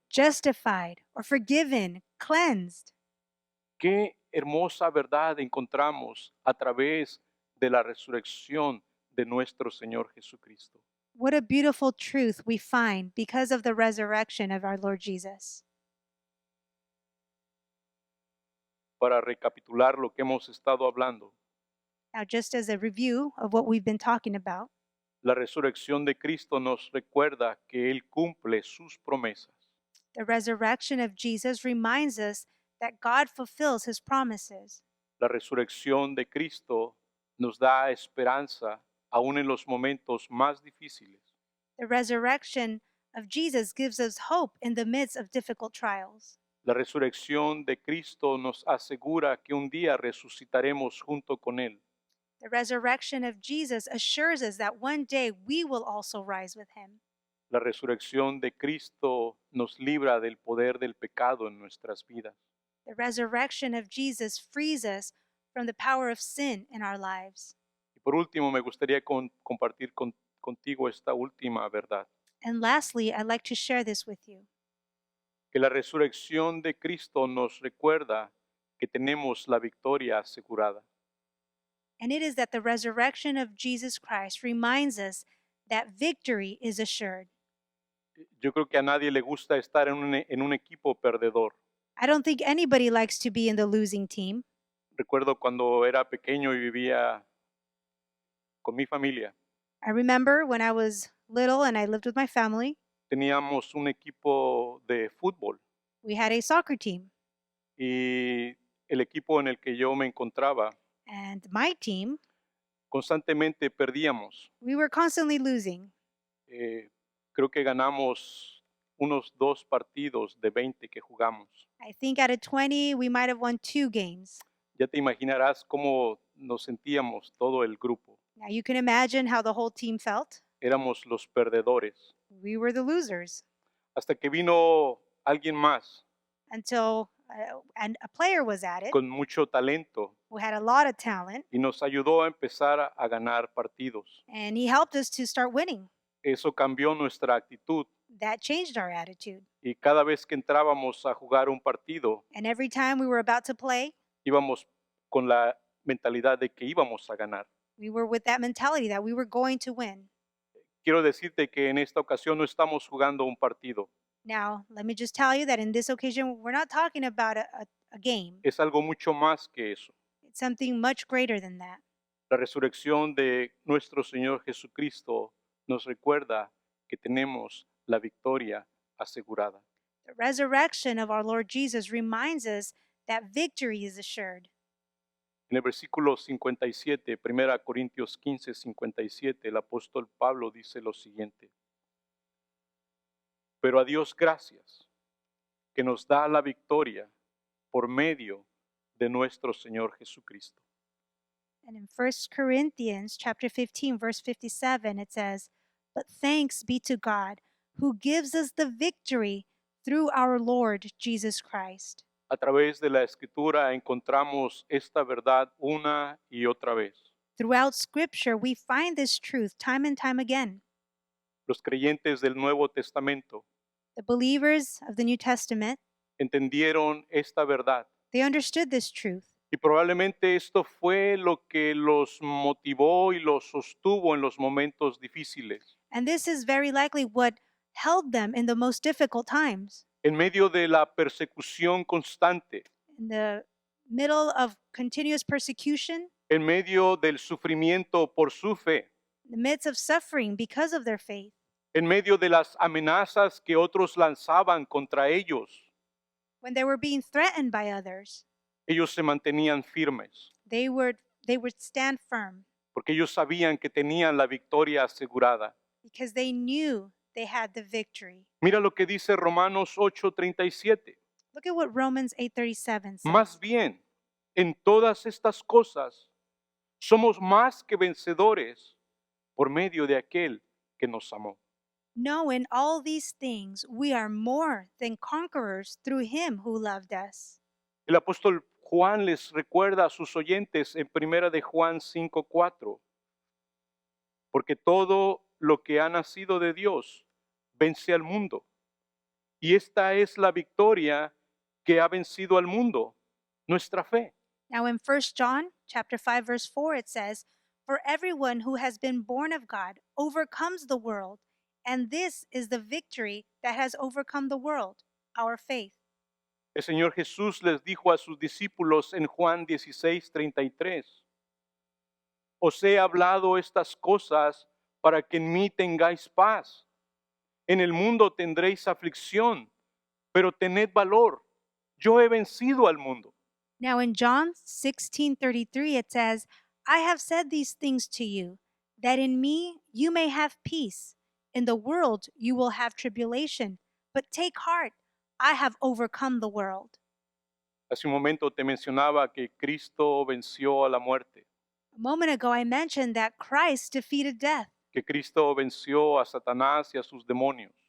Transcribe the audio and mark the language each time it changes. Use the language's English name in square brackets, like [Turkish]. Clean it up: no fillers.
[English] justified or forgiven, cleansed. [Spanish] Qué hermosa verdad encontramos a través de la resurrección de nuestro Señor Jesucristo. [English] What a beautiful truth we find because of the resurrection of our Lord Jesus. [Spanish] Para recapitular lo que hemos estado hablando, [English] Now, just as a review of what we've been talking about, [Spanish] la resurrección de Cristo nos recuerda que Él cumple sus promesas. [English] the resurrection of Jesus reminds us that God fulfills his promises. [Spanish] La resurrección de Cristo nos da esperanza aún en los momentos más difíciles. [English] The resurrection of Jesus gives us hope in the midst of difficult trials. [Spanish] La resurrección de Cristo nos asegura que un día resucitaremos junto con Él. [English] The resurrection of Jesus assures us that one day we will also rise with him. [Spanish] La resurrección de Cristo nos libra del poder del pecado en nuestras vidas. [English] The resurrection of Jesus frees us from the power of sin in our lives. [Spanish] Y por último, me gustaría compartir contigo esta última verdad, [English] And lastly, I'd like to share this with you. [Spanish] que la resurrección de Cristo nos recuerda que tenemos la victoria asegurada. [English] And it is that the resurrection of Jesus Christ reminds us that victory is assured. [Spanish] Yo creo que a nadie le gusta estar en un equipo perdedor. [English] I don't think anybody likes to be in the losing team. [Spanish] Recuerdo cuando era pequeño y vivía con mi familia. [English] I remember when I was little and I lived with my family, [Spanish] Teníamos un equipo de fútbol [English] we had a soccer team. [Spanish] y el equipo en el que yo me encontraba, [English] And my team, [Spanish] constantemente perdíamos. [English] we were constantly losing. [Spanish] Creo que ganamos unos 2 partidos de 20 que jugamos. [English] I think out of 20, we might have won 2 games. [Spanish] Ya te imaginarás cómo nos sentíamos todo el grupo. [English] Now you can imagine how the whole team felt. [Spanish] Éramos los perdedores. [English] We were the losers. [Spanish] hasta que vino alguien más [English] until and a player was added [Spanish] con mucho talento [English] who had a lot of talent, [Spanish] y nos ayudó a empezar a ganar partidos. [English] and he helped us to start winning. [Spanish] Eso cambió nuestra actitud [English] That changed our attitude. [Spanish] y cada vez que entrábamos a jugar un partido, [English] And every time we were about to play, [Spanish] íbamos con la mentalidad de que íbamos a ganar. [English] we were with that mentality that we were going to win. [Spanish] Quiero decirte que en esta ocasión no estamos jugando un partido, [English] Now, let me just tell you that in this occasion, we're not talking about a game. [Spanish] es algo mucho más que eso. [English] It's something much greater than that. [Spanish] La resurrección de nuestro Señor Jesucristo nos recuerda que tenemos la victoria asegurada. [English] The resurrection of our Lord Jesus reminds us that victory is assured. [Spanish] En el versículo 57, 1 Corintios 15, 57, el apóstol Pablo dice lo siguiente: pero a Dios gracias, que nos da la victoria por medio de nuestro Señor Jesucristo. [English] And in 1 Corinthians chapter 15 verse 57 it says, "But thanks be to God who gives us the victory through our Lord Jesus Christ." [Spanish] A través de la Escritura encontramos esta verdad una y otra vez. [English] Throughout scripture we find this truth time and time again. [Spanish] Los creyentes del Nuevo Testamento [English] The believers of the New Testament, [Spanish] entendieron esta verdad. [English] they understood this truth. [Spanish] Y probablemente esto fue lo que los motivó y los sostuvo en los momentos difíciles. [English] And this is very likely what held them in the most difficult times. [Spanish] En medio de la persecución constante, [English] In the middle of continuous persecution, [Spanish] en medio del sufrimiento por su fe, [English] in the midst of suffering because of their faith, [Spanish] en medio de las amenazas que otros lanzaban contra ellos, [English] when they were being threatened by others, [Spanish] ellos se mantenían firmes, [English] they would stand firm [Spanish] porque ellos sabían que tenían la victoria asegurada. [English] because they knew they had the victory. [Spanish] Mira lo que dice Romanos 8:37. [English] Look at what Romans 8:37 says. [Spanish] Más bien, en todas estas cosas, somos más que vencedores por medio de aquel que nos amó. [English] No, in all these things we are more than conquerors through him who loved us. [Spanish] El apóstol Juan les recuerda a sus oyentes en 1 de Juan 5:4, porque todo lo que ha nacido de Dios vence al mundo. Y esta es la victoria que ha vencido al mundo, nuestra fe. [English] Now in 1 John chapter 5 verse 4 it says, "For everyone who has been born of God overcomes the world, and this is the victory that has overcome the world, our faith." [Spanish] El Señor Jesús les dijo a sus discípulos en Juan 16:33, os he hablado estas cosas para que en mí tengáis paz. En el mundo tendréis aflicción, pero tened valor. Yo he vencido al mundo. [English] Now in John 16:33 it says, "I have said these things to you, that in me you may have peace. In the world you will have tribulation, but take heart, I have overcome the world." [Spanish] Hace un momento te mencionaba que Cristo venció a la muerte, [English] A moment ago I mentioned that Christ defeated death, [Spanish] que Cristo venció a Satanás y a sus demonios.